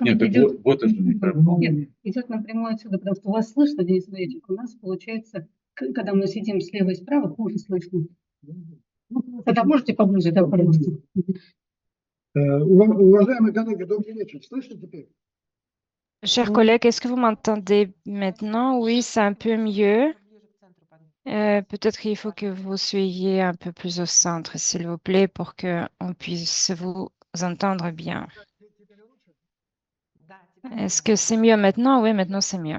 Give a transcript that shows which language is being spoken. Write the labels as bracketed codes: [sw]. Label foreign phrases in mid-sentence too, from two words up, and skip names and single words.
[ru] Нет, идет, вот это микрофон. нет, идет напрямую отсюда, потому что вас слышно, Денис Андреевич. У нас получается, когда мы сидим слева и справа, хуже слышно. Тогда можете поближе, да, пожалуйста. Уважаемые коллеги, добрый вечер. Слышно теперь? [fr] Chers collègues, est-ce que vous m'entendez maintenant? Oui, c'est un peu mieux. Peut-être qu'il faut que vous soyez un peu plus au centre, s'il vous plaît, pour qu'on puisse vous entendre bien. Est-ce que c'est mieux maintenant? Oui, maintenant c'est mieux.